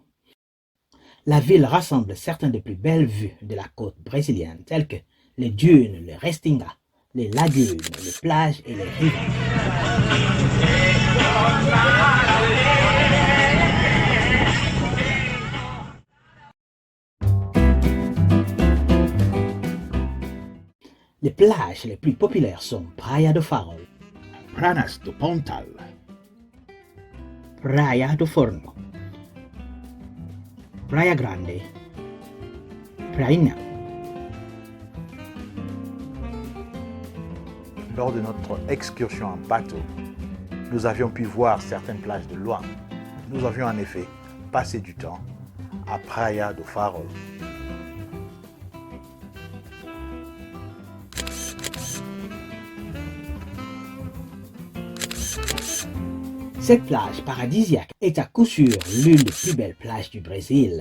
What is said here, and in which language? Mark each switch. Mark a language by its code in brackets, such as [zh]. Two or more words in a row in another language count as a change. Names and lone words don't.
[fr] La ville rassemble certaines des plus belles vues de la côte brésilienne, telles que les dunes, les restinga, les lagunes, les plages et les rives. Les plages les plus populaires sont Praia do Farol, Pranas do Pontal, Praia do Forno, Praia Grande, Prainha. Lors de notre excursion en bateau, nous avions pu voir certaines plages de loin. Nous avions en effet passé du temps à Praia do Farol. Cette plage paradisiaque est à coup sûr l'une des plus belles plages du Brésil.